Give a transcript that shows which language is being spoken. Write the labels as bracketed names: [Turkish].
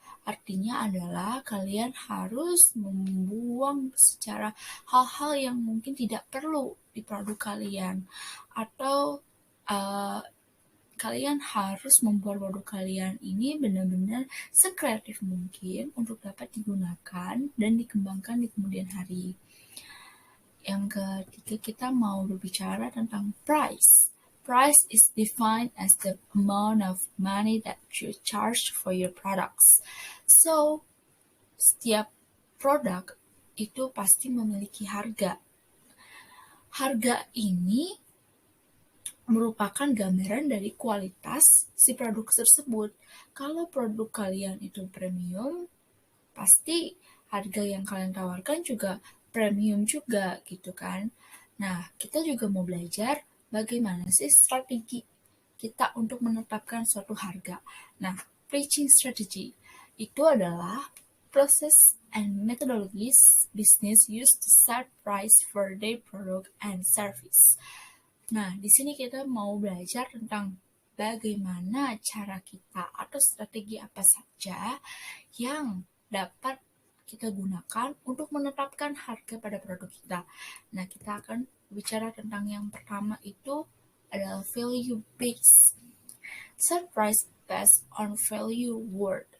[Indonesian] Artinya adalah kalian harus membuang secara hal-hal yang mungkin tidak perlu di produk kalian. Atau kalian harus membuat produk kalian ini benar-benar sekreatif mungkin untuk dapat digunakan dan dikembangkan di kemudian hari. Yang ketiga, kita mau berbicara tentang price. [English] Price is defined as the amount of money that you charge for your products. [Indonesian] So, setiap produk itu pasti memiliki harga. Harga ini merupakan gambaran dari kualitas si produk tersebut. Kalau produk kalian itu premium, pasti harga yang kalian tawarkan juga premium juga gitu kan. Nah, kita juga mau belajar bagaimana sih strategi kita untuk menetapkan suatu harga. [English] Nah, pricing strategy [Indonesian] itu adalah [English] process and methodologies business used to set price for their product and service. [Indonesian] Nah, di sini kita mau belajar tentang bagaimana cara kita atau strategi apa saja yang dapat kita gunakan untuk menetapkan harga pada produk kita. Nah, kita akan bicara tentang yang pertama itu adalah value based. [English] Set price based on value word.